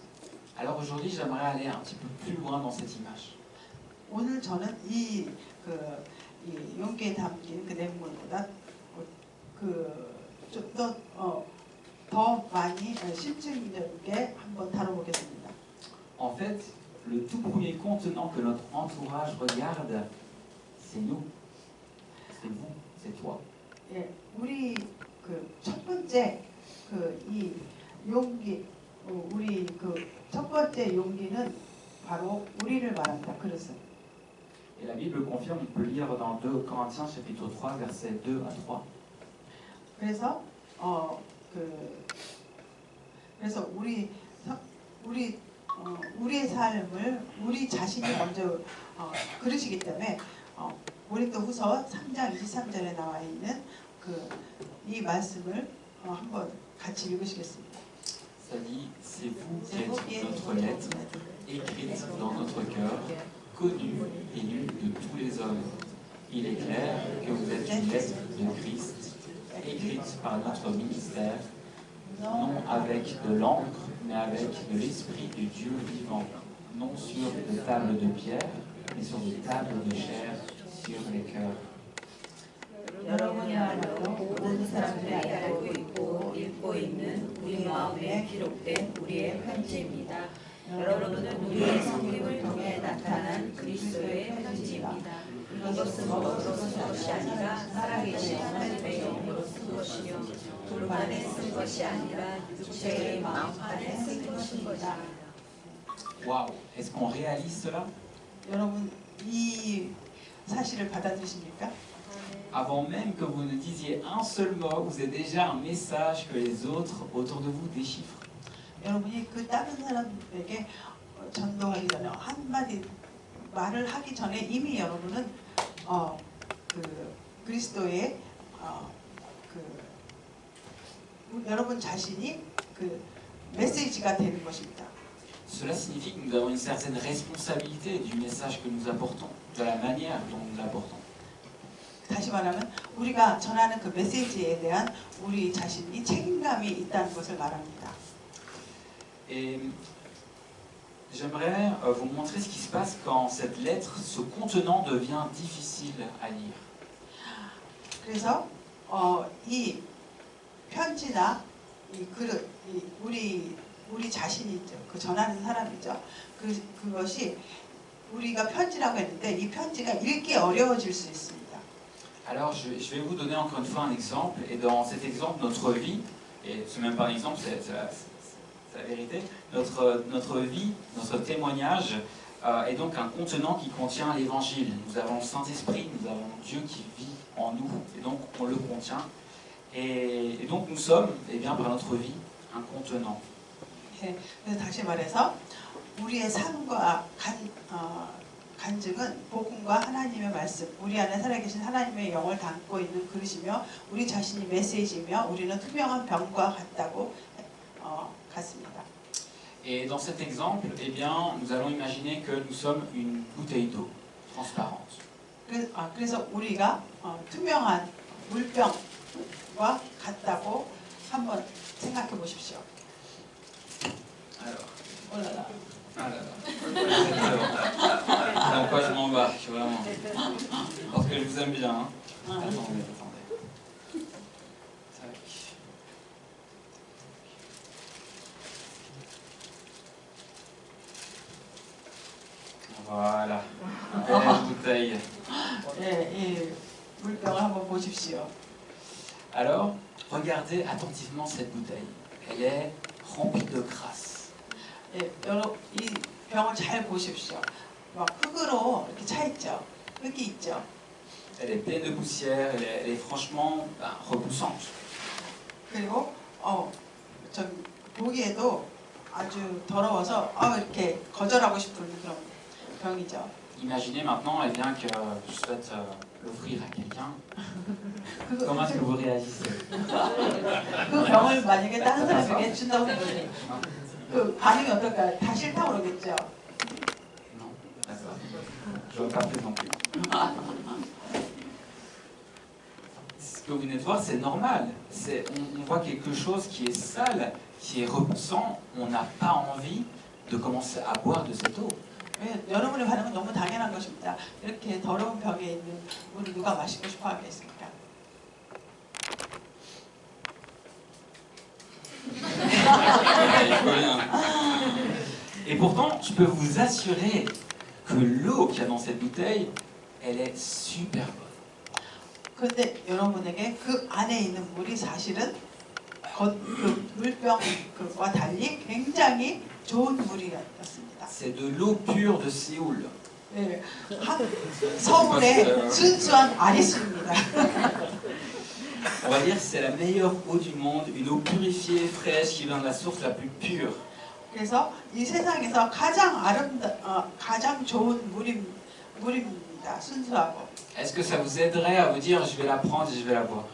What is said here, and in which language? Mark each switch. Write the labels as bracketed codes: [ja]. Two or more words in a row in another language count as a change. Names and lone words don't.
[fr] Alors aujourd'hui, j'aimerais aller un petit peu plus loin dans cette image. [ko] 오늘 저는 이 이 용기에 담긴 그 내용보다 좀 더 많이 실증적이게 한번 다뤄보겠습니다. [fr] En fait, le tout premier contenant que notre entourage regarde, c'est nous, c'est vous, c'est toi. [ko] 예, 우리 첫 번째 이 용기, 우리 첫 번째 용기는 바로 우리를 말한다. 그래서 [fr] Et la Bible confirme, on peut lire dans 2 Corinthiens chapitre 3, versets 2 à 3. [ko] 그래서 그래서 우리의 삶을 우리 자신이 먼저 그러시기 때문에 고린도후서 3장 23절에 나와 있는 이 말씀을 한번 같이 읽으시겠습니다. [fr] Ça dit, c'est vous qui êtes notre lettre, écrite dans notre cœur, connue et lue de tous les hommes. Il est clair que vous êtes une lettre de Christ, écrite par notre ministère, non avec de l'encre, mais avec de l'Esprit de Dieu vivant, non sur des tables de pierre, mais sur des tables de chair, sur les cœurs. [ko] 여러분이야말로 모든 사람들이 알고 있고 읽고 있는 우리 마음에 기록된 우리의 편지입니다. 여러분은 우리의 성김을 통해 나타난 그리스도의 편지입니다. 이것은 겉으로 쓴 것이 아니라 살아계신 하나님의 영으로 쓴 것이며 돌판에 쓴 것이 아니라 육체의 마음판에 쓴 것입니다. [fr] Waouh, est-ce qu'on réalise cela? [ko] 여러분 이 사실을 받아들이십니까? [fr] Avant même que vous ne disiez un seul mot, vous avez déjà un message que les autres autour de vous déchiffrent. [ko] 여러분이 다른 사람에게 전도하기 전에 한마디 말을 하기 전에 이미 여러분은 그리스도의 여러분 자신이 메시지가 되는 것입니다. [fr] Cela signifie que nous avons une certaine responsabilité du message que nous apportons, de la manière dont nous l'apportons. [ko] 다시 말하면 우리가 전하는 그 메시지에 대한 우리 자신이 책임감이 있다는 것을 말합니다. [fr] Et j'aimerais vous montrer ce qui se passe quand cette lettre, ce contenant devient difficile à lire. [ko] 그래서 이 편지나 이 그릇, 우리 자신이죠. 그 전하는 사람이죠. 그것이 우리가 편지라고 했는데 이 편지가 읽기 어려워질 수 있습니다. [fr] Alors je vais vous donner encore une fois un exemple, et dans cet exemple, notre vie, et ce n'est même pas un exemple, c'est la vérité, notre vie, notre témoignage est donc un contenant qui contient l'évangile. Nous avons le Saint-Esprit, nous avons Dieu qui vit en nous, et donc on le contient. Et donc nous sommes, eh bien, par notre vie, un contenant. [ko] 그래서 다시 말해서 우리의 삶과 간증은 복음과 하나님의 말씀, 우리 안에 살아계신 하나님의 영을 담고 있는 그릇이며 우리 자신이 메시지이며 우리는 투명한 병과 같습니다. [fr] Et dans cet exemple, eh bien, nous allons imaginer que nous sommes une bouteille d'eau transparente. [ko] 그래서 우리가 투명한 물병과 같다고 한번 생각해 보십시오. [fr] Alors, Oh là là. ah là là. Dans quoi je m'embarque, vraiment. Parce que je vous aime bien. Hein. Attendez. Tac. Voilà. Belle bouteille. [ko] 이 물병을 한번 보십시오. [fr] Alors, regardez attentivement cette bouteille. Elle est remplie de crasse. [ko] 이 병을 잘 보십시오. 막 흙으로 이렇게 차 있죠. 흙이 있죠. [fr] Elle est pleine de poussière, elle est franchement repoussante. [ko] 그리고 보기에도 아주 더러워서 이렇게 거절하고 싶은 그런 병이죠. [fr] Imaginez maintenant eh bien, que je souhaite l'offrir à quelqu'un. Comment est-ce que vous réagissez? [ko] 그 병을 만약에 다른 사람에게 준다고 해보니 그 반응이 어떨까요? 다 싫다고 그러겠죠. [fr] Non, d'accord. Je ne veux pas plus non plus. Ce que vous venez de voir, c'est normal. On voit quelque chose qui est sale, qui est repoussant. On n'a pas envie de commencer à boire de cette eau. [ko] 여러분의 반응은 너무 당연한 것입니다. 이렇게 더러운 병에 있는 물을 누가 마시고 싶어 하겠습니까? [fr] Et pourtant, je peux vous assurer que l'eau qu'il y a dans cette bouteille, elle est super bonne. [ko] 그런데 여러분에게 그 안에 있는 물이 사실은 그 물병과 달리 굉장히 좋은 물이었습니다. [fr] C'est de l'eau pure de Séoul. [ko] 네, 서울의 순수한 아리수입니다. [fr] On va dire que c'est la meilleure eau du monde, une eau purifiée, fraîche, qui vient de la source la plus pure. [ko] 그래서 이 세상에서 가장 좋은 물입니다. 순수하고. [fr] Est-ce que ça vous aiderait à vous dire, je vais la prendre et je vais la boire?